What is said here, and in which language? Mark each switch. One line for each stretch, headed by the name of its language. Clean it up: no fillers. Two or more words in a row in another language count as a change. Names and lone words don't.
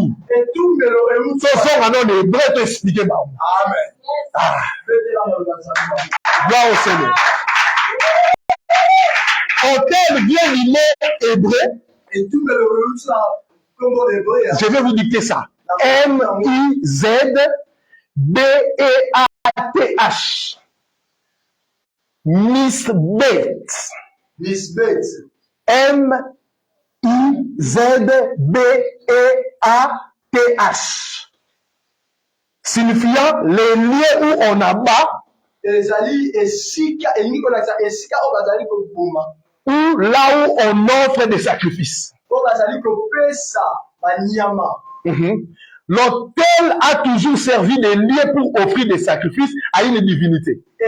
French: Ce sont un nom d'hébreu pour expliquer. Amen. Gloire au Seigneur. Hôtel vient du mot hébreu. Je vais vous dicter ça. M-I-Z-B-E-A-T-H. Misbet. M-I-Z-B-E-A-T-H. Signifiant les lieux où on abat. Ou là où on offre des sacrifices. L'autel a toujours servi de lieu pour offrir des sacrifices à une divinité.